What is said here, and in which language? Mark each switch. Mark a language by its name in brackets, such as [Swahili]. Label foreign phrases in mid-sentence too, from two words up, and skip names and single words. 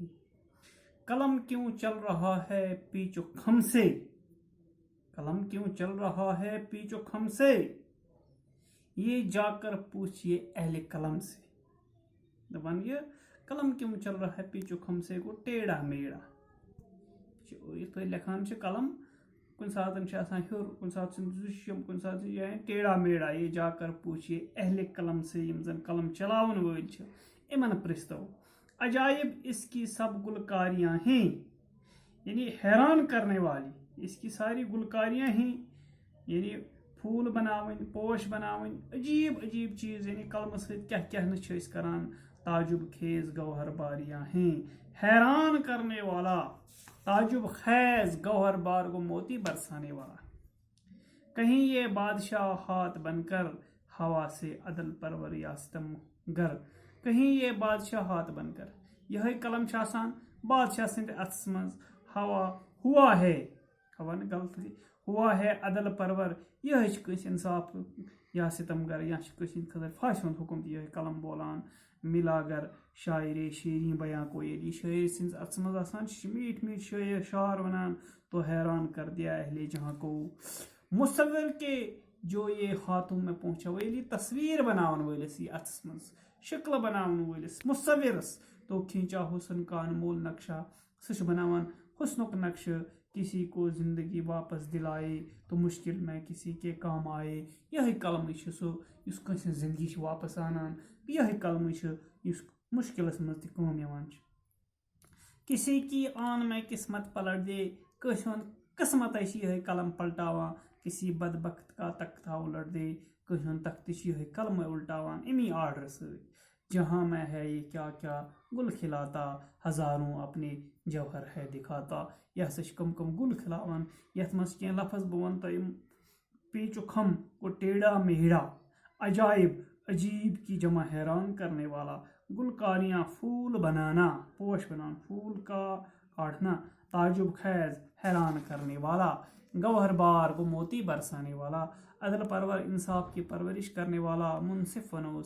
[Urdu] قلم کیوں چل رہا ہے پیچ و خم سے، قلم کیوں چل رہا ہے پیچ و خم سے، یہ جا کر پوچھئے اہل قلم سے۔ دپان یہ قلم کیوں چل رہا ہے پیچ و خم سے گو ٹیڑھا میڑا۔ [Kashmiri] اس پہ لکھان قلم کن ساتن آسان ہیور، کن سات زشم، کن سات ٹیڑھا میڑا، [Urdu] یہ جا کر پوچھئے اہل قلم سے، [Kashmiri] یم زن قلم چلاون وٲلۍ چھِ یمن پرژھتو۔ [Urdu] عجائب اس کی سب گلکاریاں ہیں، یعنی حیران کرنے والی اس کی ساری گلکاریاں ہیں، یعنی [Kashmiri] پھول بناون، پوش بناون، [Urdu] عجیب عجیب چیز، [Kashmiri] یعنی قلم سۭتۍ کیا کیا نہ چھِ أسۍ کران۔ [Urdu] تعجب خیز گوہر باریاں ہیں، حیران کرنے والا تعجب خیز گوہر بار کو موتی برسانے والا۔ کہیں یہ بادشاہ ہاتھ بن کر ہوا سے عدل پرور یا ستم گر، کہیں یہ بادشاہ ہاتھ بن کر، [Kashmiri] یہ قلم آسان بادشاہ سند اتھس مز، [Urdu] ہوا ہے، ہوا نہ غلط ہوا ہے عدل پرور، یہ کس انصاف یا ستم گر، [Kashmiri] یا کس خاطر پھانسہِ ہُنٛد حکم تہِ یہ قلم بولان۔ [Urdu] ملا گر شاعر شیریں بیاں کو، [Kashmiri] یہ شاعر سندس اتھس مز آسان میٹھ میٹھ شاعر شعر ونان، [Urdu] تو حیران کر دیا اہل جہاں کو۔ مصور کے جو یہ ہاتھوں میں پہنچا، وہ [Kashmiri] یعنی تصویر بناون وٲلِس یہ اتھس مز، شکل بناون وٲلِس مصورس، [Urdu] تو کھینچا حسن کا انمول نقشہ، [Kashmiri] سہ بناوان حسنک نقشہ، [Urdu] کسی کو زندگی واپس دلائے تو مشکل میں کسی کے کام آئے۔ [Kashmiri] یہ قلم سہ اس کٲنٛسہِ ہٕنٛز زندگی واپس انان، یہ قلم اس مشکلس مز تہِ کٲم یوان۔ [Urdu] کسی کی آن میں قسمت پلٹ دے، [Kashmiri] کٲنٛسہِ ہُنٛد قسمت یہ قلم پلٹاوان، [Urdu] کسی بدبخت کا تختہ الٹ دے، [Kashmiri] کٲنٛسہِ ہُنٛد تختہ یہ قلم الٹاوان امی آرڈر سۭتۍ۔ [Urdu] جہاں میں ہے یہ کیا کیا گل کھلاتا، ہزاروں اپنے جوہر ہے دکھاتا۔ [Kashmiri] یہ سا کم کم گل کھلاوان، یتھ مز کینٛہہ لفظ بہ ون تۄہہِ [Urdu] پیچ و خم کو ٹیڑھا میڑا، عجائب عجیب کی جمع حیران کرنے والا، گلکاریاں پھول بنانا، پوش بنانا، پھول کا کاٹنا، تعجب خیز حیران کرنے والا، گوہر بار کو موتی برسانے والا، عدل پرور انصاف کی پرورش کرنے والا، منصف فنوس